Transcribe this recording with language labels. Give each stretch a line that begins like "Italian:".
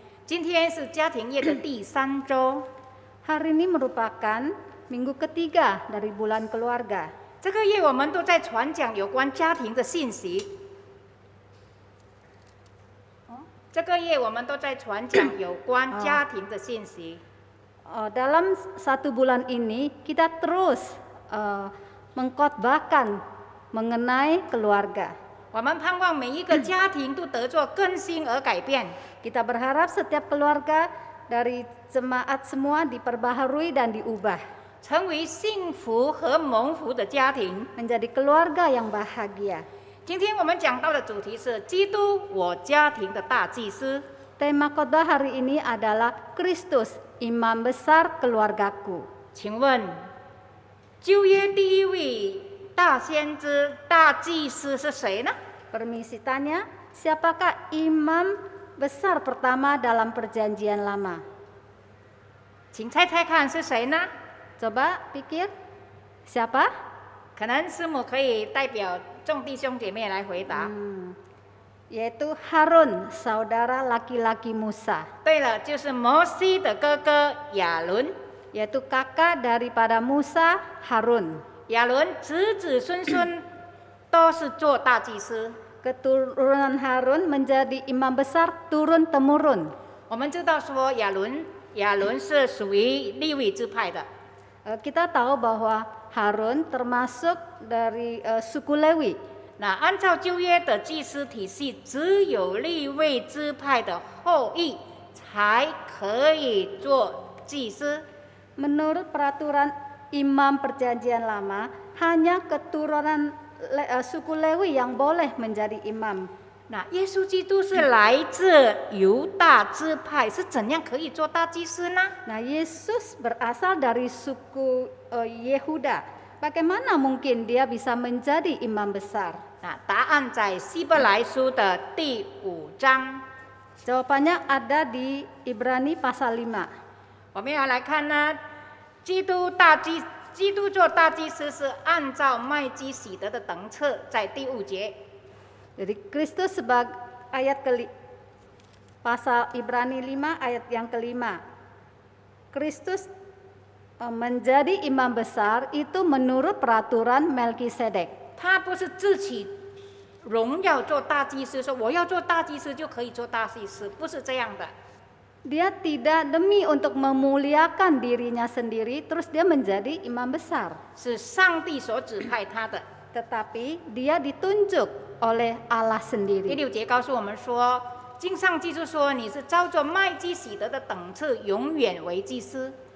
Chinese: 今天是家庭月的第3周，
Indonesian: Hari ini merupakan minggu ketiga dari bulan keluarga.
Chinese: 这个月我们都在传讲有关家庭的信息。这个月我们都在传讲有关家庭的信息。
Indonesian: Dalam satu bulan ini kita terus mengkhotbahkan mengenai keluarga.
Chinese: 我们盼望每一个家庭都得做更新而改变。
Indonesian: Kita berharap setiap keluarga dari jemaat semua diperbaharui dan diubah
Chinese: 成为幸福和蒙福的家庭。
Indonesian: menjadi keluarga yang bahagia.
Chinese: 今天我们讲到的主题是基督，我家庭的大祭司。
Indonesian: Tema khotbah hari ini adalah Kristus, imam besar keluargaku.
Chinese: 请问，旧约第一位大先知、大祭司是谁呢？
Indonesian: Permisi tanya, siapakah imam besar pertama dalam perjanjian lama?
Chinese: 请猜猜看是谁呢？
Indonesian: Coba pikir, siapa?
Chinese: 可能师母可以代表众弟兄姐妹来回答。
Indonesian: Yaitu Harun, saudara laki-laki Musa.
Chinese: 对了，就是摩西的哥哥亚伦。
Indonesian: Yaitu kakak daripada Musa, Harun.
Chinese: 亚伦子子孙孙都是做大祭司。
Indonesian: Keturunan Harun menjadi imam besar turun-temurun.
Chinese: 我们知道说亚伦是属于利未支派的。
Indonesian: Kita tahu bahwa Harun termasuk dari suku Lewi.
Chinese: 那按照旧约的祭司体系，只有利未支派的后裔才可以做祭司。
Indonesian: Menurut peraturan imam perjanjian lama, hanya keturunan suku Lewi yang boleh menjadi imam.
Chinese: 那耶稣基督是来自犹大支派，是怎样可以做大祭司呢？
Indonesian: Nah, Yesus berasal dari suku Yehuda. Bagaimana mungkin dia bisa menjadi imam besar?
Chinese: 那答案在希伯来书的第5章。
Indonesian: Jawabannya ada di Ibrani pasal 5.
Chinese: 我们要来看呢，基督做大祭司是按照麦基洗德的等次，在第5节。
Indonesian: Jadi Kristus sebagai ayat pasal Ibrani 5 ayat yang kelima. Kristus menjadi imam besar itu menurut peraturan Melkisedek.
Chinese: 他不是自己荣耀做大祭司，说我要做大祭司就可以做大祭司，不是这样的。
Indonesian: Dia tidak demi untuk memuliakan dirinya sendiri, terus dia menjadi imam besar.
Chinese: 是上帝所指派他的。
Indonesian: Tetapi dia ditunjuk oleh Allah
Chinese: 第
Indonesian: sendiri.
Chinese: 6节告诉我们说，经上记著说，你是照着麦基洗德的等次，永远为祭司。